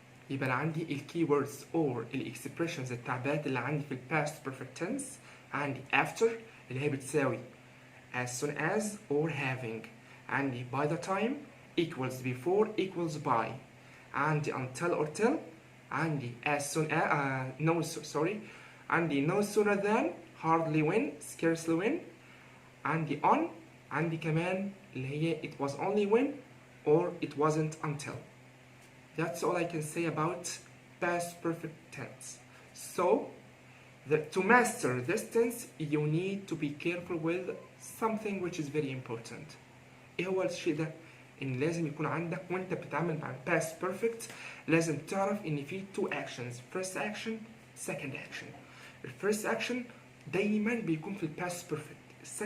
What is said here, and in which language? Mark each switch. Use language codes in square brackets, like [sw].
[ar] يبقى أنا عندي ال keywords or ال expressions التعبيرات اللي عندي في ال past perfect tense. [en] عندي after اللي هي بتساوي as soon as or having. عندي by the time equals before equals by. عندي until or till. عندي as soon as عندي no sooner than hardly when scarcely when. عندي on. [ar] عندي كمان اللي هي [en] it was only when or it wasn't until. That's all I can say about past perfect tense. So to master this tense you need to be careful with something which is very important. [ar] ايه هو الشيء ده؟ ان لازم يكون عندك وانت بتتعامل مع past perfect لازم تعرف ان في two actions. [en] first action second action. first action [ar] دايما بيكون في [en] past perfect. second action دايما بيكون في past simple.